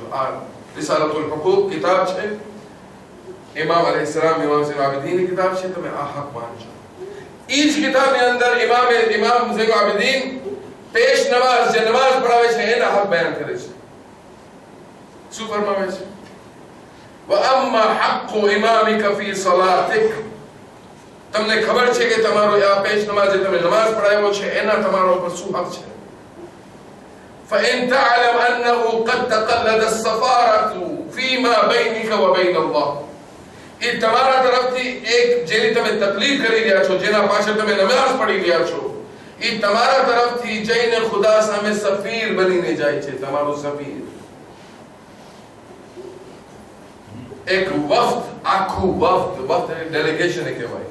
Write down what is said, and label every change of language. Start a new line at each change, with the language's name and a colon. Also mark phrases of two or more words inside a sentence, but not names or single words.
Gujarati: આ રિસાલતુલ હુકૂક કિતાબ છે, ઇમામ અલૈહિસ્સલામ ઇમામ ઝૈનુલ આબિદીનની કિતાબ છે. તમે આ હક માનજો. ઈ જ કિતાબની અંદર ઇમામ ઝૈનુલ આબિદીન પેશ નમાઝ, જે નમાઝ પઢાવે છે એના હક બયાન કરે છે. શું ફરમાવે છે?
Arabic: وَأَمَّا حَقُّ إِمَامِكَ فِي صَلَاتِكَ.
Gujarati: તમને ખબર છે કે તમારો આ પેશ નમાઝ જે તમે નમાઝ પઢાવ્યો છે એના તમારા ઉપર શું હક છે?
Arabic: فَإِن تَعْلَمْ أَنَّهُ قَدْ تَقَلَّدَ السَّفَارَةُ فِيمَا بَيْنِكَ وَبَيْنَ اللَّهِ.
Gujarati: એ તમારા તરફથી એક જેની તમે તકલીફ કરી રહ્યા છો, જેના પાછળ તમે નમાઝ પઢી રહ્યા છો, એ તમારા તરફથી જઈને ખુદા સામે સફીર બનીને જાય છે. તમારો સફીર એક વફદ, આખું વફદ ડેલિગેશન કહેવાય.